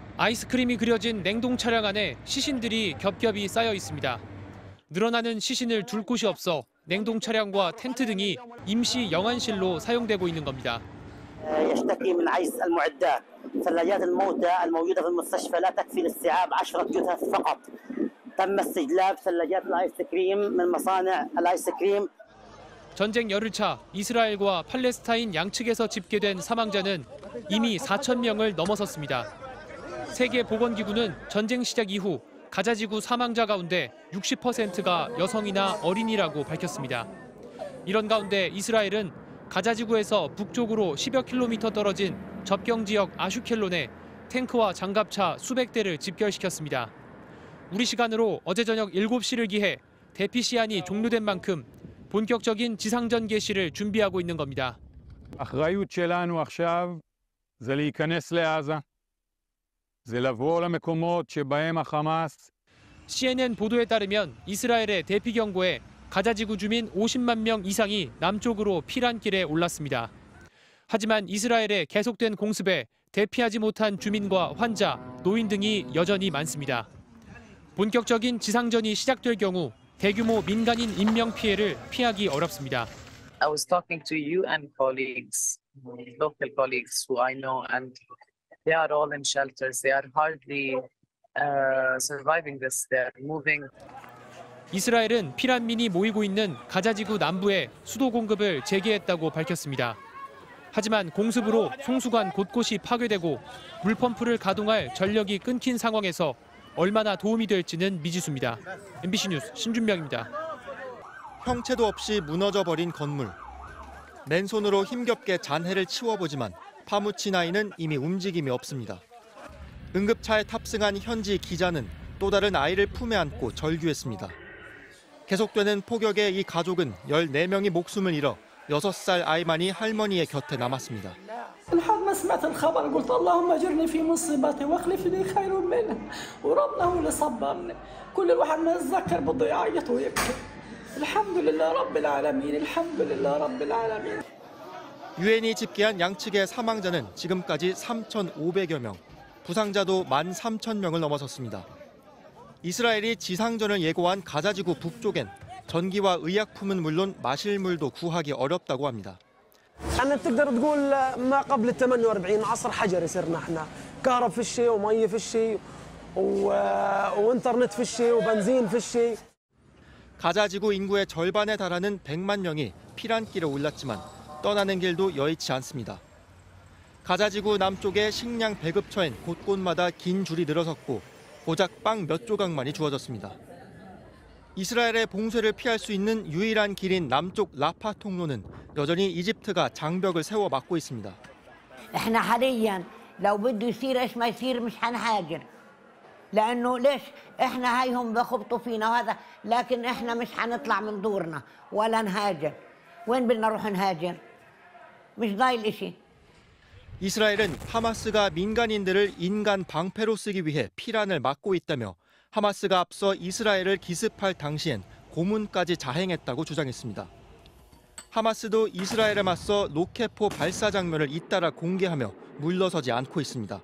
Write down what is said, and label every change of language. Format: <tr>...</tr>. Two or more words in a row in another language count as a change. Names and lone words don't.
<ko>아이스크림이 그려진 냉동 차량 안에 시신들이 겹겹이 쌓여 있습니다. 늘어나는 시신을 둘 곳이 없어 냉동 차량과 텐트 등이 임시 영안실로 사용되고 있는 겁니다.</ko> <ar>يشتكي من عجز المعدات. ثلاجات الموتى الموجودة في المستشفى لا تكفي لاستيعاب 10 جثث فقط. تم استجلاب ثلاجات الآيس كريم من مصانع الآيس كريم.</ar> <ko>전쟁 열흘차 이스라엘과 팔레스타인 양측에서 집계된 사망자는 이미 4천 명을 넘어섰습니다. 세계보건기구는 전쟁 시작 이후 가자지구 사망자 가운데 60%가 여성이나 어린이라고 밝혔습니다. 이런 가운데 이스라엘은 가자지구에서 북쪽으로 10여 킬로미터 떨어진 접경 지역 아슈켈론에 탱크와 장갑차 수백 대를 집결시켰습니다. 우리 시간으로 어제 저녁 7시를 기해 대피 시한이 종료된 만큼 본격적인 지상전 개시를 준비하고 있는 겁니다.</ko> <he>האחריות שלנו עכשיו זה להיכנס לעזה. זה לבוא למקומות שבהם החמאס.</he> <ko>CNN 보도에 따르면 이스라엘의 대피 경보에 가자지구 주민 50만 명 이상이 남쪽으로 피난길에 올랐습니다. 하지만 이스라엘의 계속된 공습에 대피하지 못한 주민과 환자, 노인 등이 여전히 많습니다. 본격적인 지상전이 시작될 경우 대규모 민간인 인명 피해를 피하기 어렵습니다.</ko> <en>I was talking to UN colleagues, local colleagues who I know, and they are all in shelters. They are hardly surviving this. They are moving.</en> <ko>이스라엘은 피난민이 모이고 있는 가자지구 남부에 수도 공급을 재개했다고 밝혔습니다. 하지만 공습으로 송수관 곳곳이 파괴되고 물펌프를 가동할 전력이 끊긴 상황에서 얼마나 도움이 될지는 미지수입니다. MBC 뉴스 신준명입니다. 형체도 없이 무너져버린 건물. 맨손으로 힘겹게 잔해를 치워보지만 파묻힌 아이는 이미 움직임이 없습니다. 응급차에 탑승한 현지 기자는 또 다른 아이를 품에 안고 절규했습니다. 계속되는 폭격에 이 가족은 14명이 목숨을 잃어 6살 아이만이 할머니의 곁에 남았습니다.</ko> <ar>لحد ما سمعت الخبر قلت اللهم اجرني في مصيبتي واخلف لي خير منها وربنا هو اللي صبرني كل الواحد ما يتذكر بده يعيط ويبكي الحمد لله رب العالمين الحمد لله رب العالمين.</ar> <ko>유엔이 집계한 양측의 사망자는 지금까지 3,500여 명, 부상자도 13,000명을 넘어섰습니다. 이스라엘이 지상전을 예고한 가자지구 북쪽엔 전기와 의약품은 물론 마실 물도 구하기 어렵다고 합니다.</ko> <ar>أنا تقدر تقول ما قبل ال 48 عصر حجري صرنا احنا كهرب في الشيء ومية في الشيء وانترنت في الشيء وبنزين في الشيء.</ar> <ko>가자지구 인구의 절반에 달하는 100만 명이 피난길에 올랐지만 떠나는 길도 여의치 않습니다. 가자지구 남쪽의 식량 배급처엔 곳곳마다 긴 줄이 늘어섰고 고작 빵 몇 조각만이 주어졌습니다. 이스라엘의 봉쇄를 피할 수 있는 유일한 길인 남쪽 라파 통로는 여전히 이집트가 장벽을 세워 막고 있습니다.</ko> <ar>احنا حاليا لو بده يصير ايش ما يصير مش حنهاجر. لانه ليش احنا هايهم بخبطوا فينا وهذا لكن احنا مش حنطلع من دورنا ولا نهاجر. وين بدنا نروح نهاجر؟ مش ضايل إشي.</ar> <ko>이스라엘은 하마스가 민간인들을 인간 방패로 쓰기 위해 피란을 막고 있다며 하마스가 앞서 이스라엘을 기습할 당시엔 고문까지 자행했다고 주장했습니다. 하마스도 이스라엘에 맞서 로켓포 발사 장면을 잇따라 공개하며 물러서지 않고 있습니다.</ko>